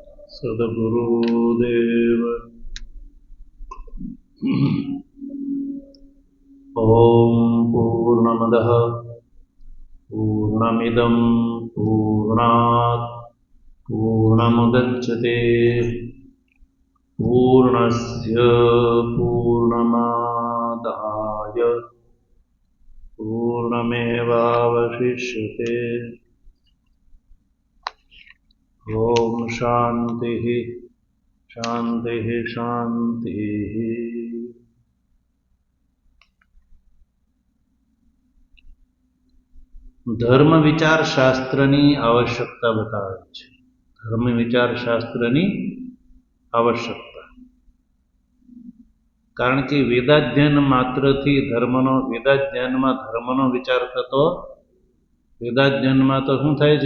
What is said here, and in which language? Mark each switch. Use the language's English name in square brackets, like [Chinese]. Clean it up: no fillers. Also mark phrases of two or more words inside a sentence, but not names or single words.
[Sanskrit] सद्गुरुदेव ॐ पूर्णमदः पूर्णमिदं पूर्णात् पूर्णमुदच्यते पूर्णस्य पूर्णमादाय पूर्णमेवावशिष्यते। ॐ शान्तिः शान्तिः शान्तिः। [Gujarati] ધર્મ વિચાર શાસ્ત્રની આવશ્યકતા બતાવે છે। ધર્મ વિચાર શાસ્ત્રની આવશ્યકતા, કારણ કે વેદાધ્યયન માત્રથી વેદાધ્યયનમાં ધર્મનો વિચાર થતો, વેદાધ્યયનમાં તો શું થાય છે?